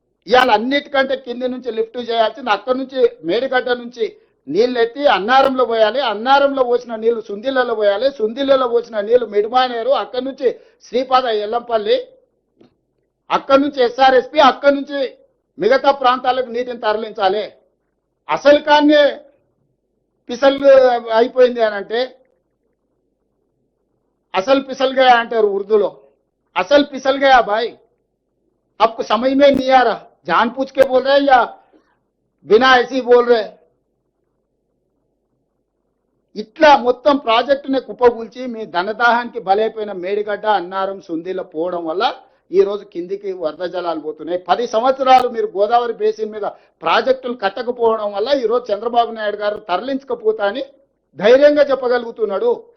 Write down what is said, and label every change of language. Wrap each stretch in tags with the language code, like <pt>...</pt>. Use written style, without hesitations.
<te>ఇవాళ అన్నిటికంటే కింది నుంచి లిఫ్ట్ చేయాల్సింది, అక్కడి నుంచి మేడిగడ్డ నుంచి నీళ్ళు ఎత్తి అన్నారంలో పోయాలి, అన్నారంలో పోసిన నీళ్లు సుందిళ్లలో పోయాలి, సుందిళ్లలో పోసిన నీళ్లు మిడిమానేరు, అక్కడి నుంచి శ్రీపాద ఎల్లంపల్లి, అక్కడి నుంచి ఎస్ఆర్ఎస్పి, అక్కడి నుంచి మిగతా ప్రాంతాలకు నీటిని తరలించాలి. అసలు కానీ పిసల్ అయిపోయింది అని అంటే,</te> <hi>असल पिसल गया</hi> <te>अंटाరు उर्दूలో.</te> <hi>असल पिसल गया भाई, आपको समझ में नहीं आ रहा, जानबूझ के बोल रहे हैं या बिना ऐसी बोल रहे.</hi> <te>ఇట్లా మొత్తం ప్రాజెక్టునే కుప్పగూల్చి మీ ధనదాహానికి బలైపోయిన మేడిగడ్డ అన్నారం సుందిల పోవడం వల్ల ఈ రోజు కిందికి వరద జలాలు పోతున్నాయి. 10 సంవత్సరాలు మీరు గోదావరి బేసిన్ మీద ప్రాజెక్టులు కట్టకపోవడం వల్ల ఈ రోజు చంద్రబాబు నాయుడు గారు తరలించకపోతా అని ధైర్యంగా చెప్పగలుగుతున్నాడు.</te>